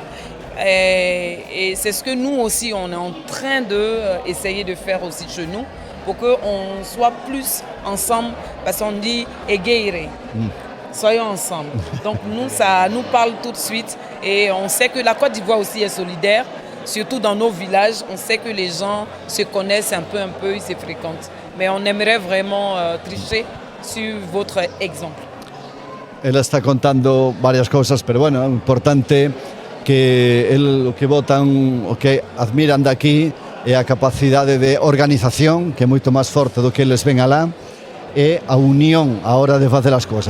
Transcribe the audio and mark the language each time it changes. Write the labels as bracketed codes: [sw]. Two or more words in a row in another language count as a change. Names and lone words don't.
[fr] Et c'est ce que nous aussi, on est en train d'essayer de faire aussi chez nous pour qu'on soit plus ensemble, parce qu'on dit « egeire », soyons ensemble. Donc nous, ça nous parle tout de suite et on sait que la Côte d'Ivoire aussi est solidaire, surtout dans nos villages, on sait que les gens se connaissent un peu, ils se fréquentent. Mais on aimerait vraiment tricher sur votre exemple. [gl] Ela está contando varias cosas, pero bueno, importante que o que votan, o que admiran de aquí é a capacidade de organización, que é moito máis forte do que eles ven alá, e a unión a hora de facer as cousas.